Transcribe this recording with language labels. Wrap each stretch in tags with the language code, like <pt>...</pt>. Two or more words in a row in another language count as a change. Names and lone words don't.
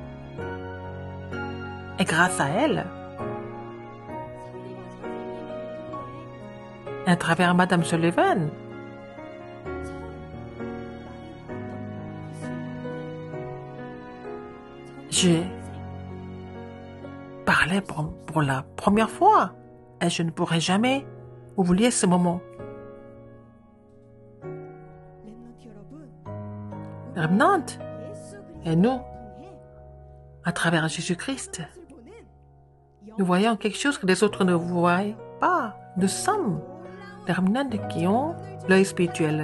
<fr>Et grâce à elle, à travers Madame Sullivan, j'ai parlé pour la première fois et je ne pourrai jamais oublier ce moment.</fr> <ko>랩넌트 여러분,</ko> <fr>Remnant,</fr> <ko>예수</ko> <fr>et nous,</fr> <ko>통해</ko> <fr>à travers Jésus-Christ,</fr> <ko>것을 보는</ko> <fr>nous voyons quelque chose que les autres ne voient pas. Nous sommes les remnants qui ont l'œil spirituel.</fr>